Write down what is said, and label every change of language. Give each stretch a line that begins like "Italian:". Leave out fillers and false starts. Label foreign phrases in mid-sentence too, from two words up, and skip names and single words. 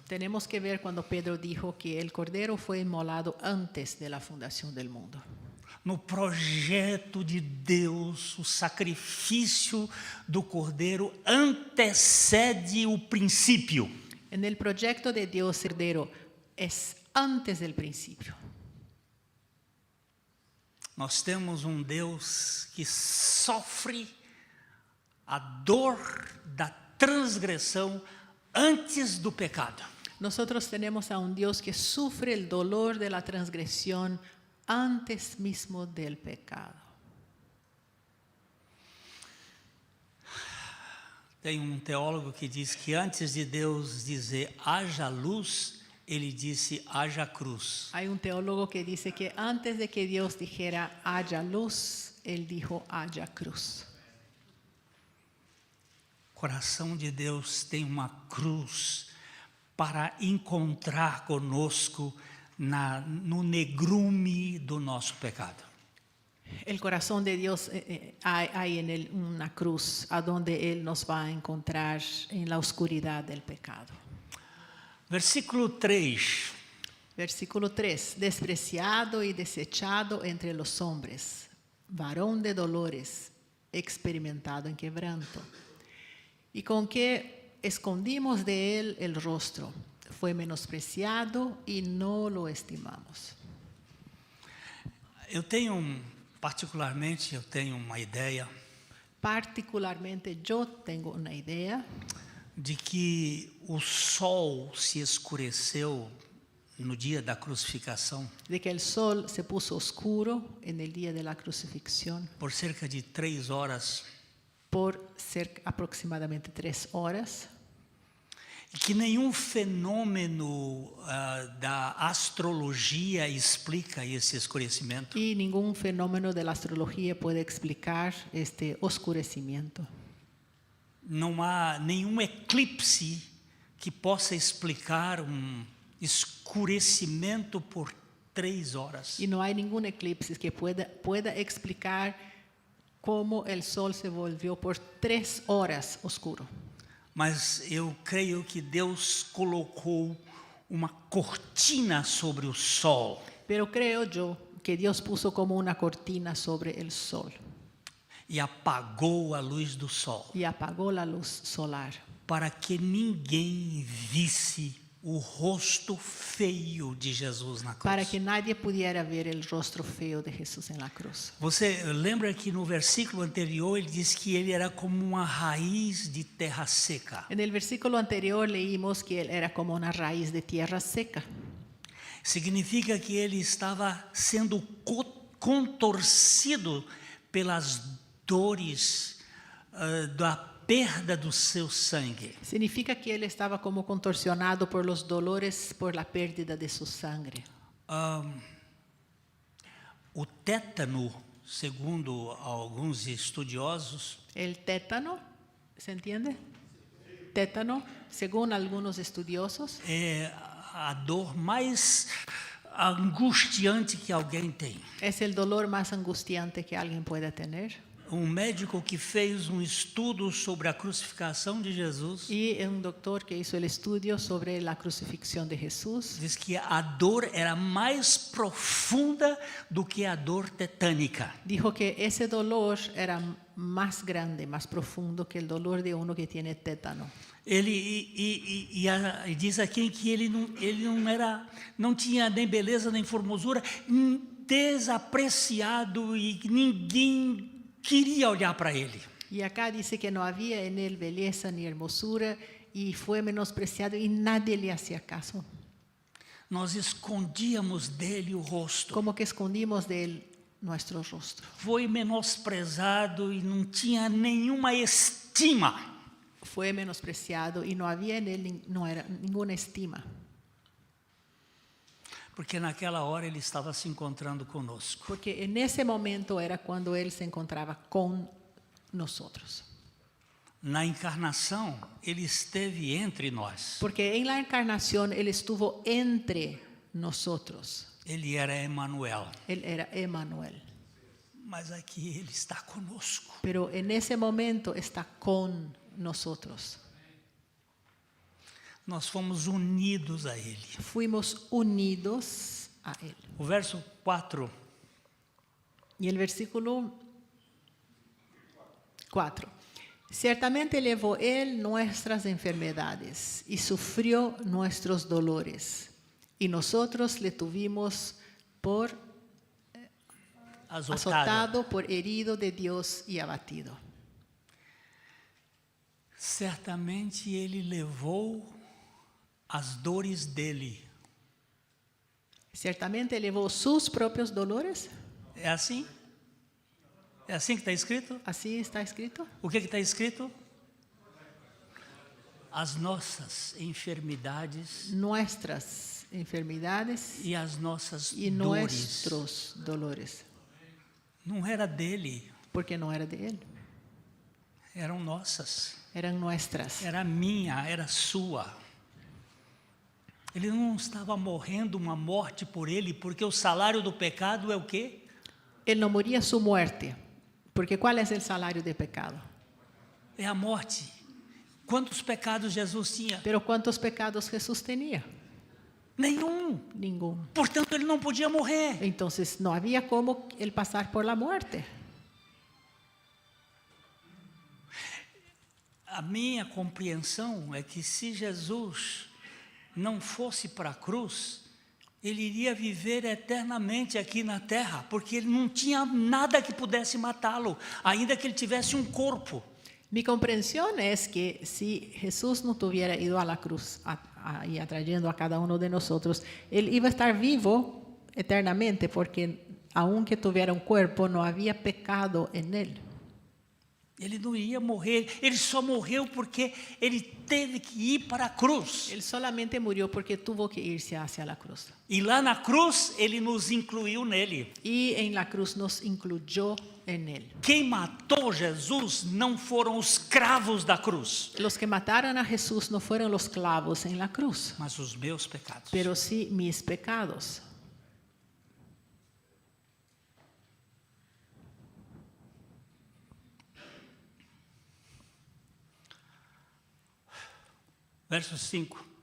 Spanish: tenemos que ver cuando Pedro dijo que el Cordero fue inmolado antes de la fundación del mundo.
Portuguese: No projeto de Deus, o sacrifício do Cordeiro antecede o princípio.
Spanish: En el proyecto de Dios, el Cordero es antes del principio.
Portuguese: Nós temos um Deus que sofre a dor da transgressão antes do pecado.
Spanish: Nosotros tenemos a un Dios que sufre el dolor de la transgresión antes mismo del pecado.
Portuguese: Tem um teólogo que diz que antes de Deus dizer haja luz, ele disse haja cruz.
Spanish: Hay un teólogo que dice que antes de que Dios dijera haya luz, él dijo haya cruz.
Portuguese: O coração de Deus tem uma cruz para encontrar conosco no negrume do nosso pecado.
Spanish: El corazón de Dios hay en él una cruz a donde Él nos va a encontrar en la oscuridad del pecado.
Portuguese: Versículo 3.
Spanish: Versículo 3. Despreciado y desechado entre los hombres, varón de dolores, experimentado en quebranto. Y con que escondimos de Él el rostro, fue menospreciado y no lo estimamos.
Portuguese: Particularmente, eu tenho uma ideia
Spanish: Particularmente yo tengo una idea
Portuguese: de que o sol se escureceu no dia da crucificação
Spanish: de que el sol se puso oscuro en el día de la crucifixión
Portuguese: por cerca de 3 horas
Spanish: por aproximadamente 3 horas
Portuguese: e que nenhum fenômeno da astrologia explica esse escurecimento.
Spanish: y ningún fenómeno de la astrología puede explicar este oscurecimiento.
Portuguese: Não há nenhum eclipse que possa explicar escurecimento por 3 horas.
Spanish: Y no hay ningún eclipse que pueda explicar cómo el sol se volvió por 3 horas oscuro.
Portuguese: Mas eu creio que Deus colocou uma cortina sobre o sol.
Spanish: Pero creo yo que Dios puso como una cortina sobre el sol
Portuguese: E apagou a luz do sol,
Spanish: y apagó la luz solar
Portuguese: para que ninguém visse o rosto feio de Jesus na cruz.
Spanish: para que nadie pudiera ver el rostro feo de Jesús en la cruz.
Portuguese: Você lembra que no versículo anterior ele diz que ele era como uma raiz de terra seca.
Spanish: En el versículo anterior leímos que él era como una raíz de tierra seca.
Portuguese: Significa que ele estava sendo contorcido pelas dores da perda do seu sangue.
Spanish: Significa que él estaba como contorsionado por los dolores por la pérdida de su sangre.
Portuguese: O tétano, segundo alguns estudiosos,
Spanish: El tétano, ¿se entiende? Tétano, según algunos estudiosos,
Portuguese: é a dor mais angustiante que alguém tem.
Spanish: es el dolor más angustiante que alguien pueda tener.
Portuguese: Médico que fez estudo sobre a crucificação de Jesus
Spanish: Y un doctor que hizo el estudio sobre la crucifixión de Jesús
Portuguese: diz que a dor era mais profunda do que a dor tetânica.
Spanish: dijo que ese dolor era más grande, más profundo que el dolor de uno que tiene tétano.
Portuguese: Ele diz aqui que ele não tinha nem beleza nem formosura, desapreciado e ninguém queria olhar para ele.
Spanish: Y acá dice que no había en él belleza ni hermosura y fue menospreciado y nadie le hacía caso.
Portuguese: Nós escondíamos dele o rosto.
Spanish: Como que escondimos de él nuestro rostro.
Portuguese: Foi menosprezado e não tinha nenhuma estima.
Spanish: Fue menospreciado y no había en él ninguna estima.
Portuguese: Porque naquela hora ele estava se encontrando conosco.
Spanish: Porque en ese momento era cuando él se encontraba con nosotros.
Portuguese: Na encarnação, ele esteve entre nós.
Spanish: Porque en la encarnación Él estuvo entre nosotros.
Portuguese: Ele era Emanuel.
Spanish: Él era Emmanuel.
Portuguese: Mas aqui ele está conosco.
Spanish: Pero en ese momento está con nosotros.
Portuguese: Nós fomos unidos a ele.
Spanish: Fuimos unidos a Él.
Portuguese: O verso 4.
Spanish: Y el versículo 4. Ciertamente llevó Él nuestras enfermedades y sufrió nuestros dolores. Y nosotros le tuvimos por azotado, por herido de Dios y abatido.
Portuguese: Certamente ele levou as dores dele.
Spanish: Ciertamente llevó sus propios dolores.
Portuguese: É assim? É assim que está escrito?
Spanish: Así está escrito.
Portuguese: O que está escrito? As nossas enfermidades
Spanish: Nuestras enfermedades
Portuguese: e as nossas
Spanish: y
Portuguese: dores.
Spanish: nuestros dolores.
Portuguese: Não era dele,
Spanish: Porque no era de Él,
Portuguese: eram nossas.
Spanish: eran nuestras.
Portuguese: Era minha, era sua. Ele não estava morrendo uma morte por ele, porque o salário do pecado é o quê?
Spanish: Él no moría su muerte. Porque ¿cuál es el salario del pecado?
Portuguese: É a morte. Quantos pecados Jesus tinha?
Spanish: Pero ¿cuántos pecados Jesús tenía?
Portuguese: Nenhum.
Spanish: Ninguno.
Portuguese: Portanto, ele não podia morrer.
Spanish: Entonces no había cómo Él pasar por la muerte.
Portuguese: A minha compreensão é que se Jesus não fosse para a cruz, ele iria viver eternamente aqui na terra, porque ele não tinha nada que pudesse matá-lo, ainda que ele tivesse um corpo.
Spanish: Mi comprensión es que si Jesús no tuviera ido a la cruz y atrayendo a cada uno de nosotros, Él iba a estar vivo eternamente, porque aunque tuviera un cuerpo, no había pecado en Él.
Portuguese: Ele não ia morrer, ele só morreu porque ele teve que ir para a cruz.
Spanish: Él solamente murió porque tuvo que irse hacia la cruz.
Portuguese: E lá na cruz, ele nos incluiu nele.
Spanish: Y en la cruz nos incluyó en Él.
Portuguese: Quem matou Jesus não foram os cravos da cruz,
Spanish: Los que mataron a Jesús no fueron los clavos en la cruz,
Portuguese: mas os meus pecados.
Spanish: pero sí mis pecados.
Portuguese: Verso 5.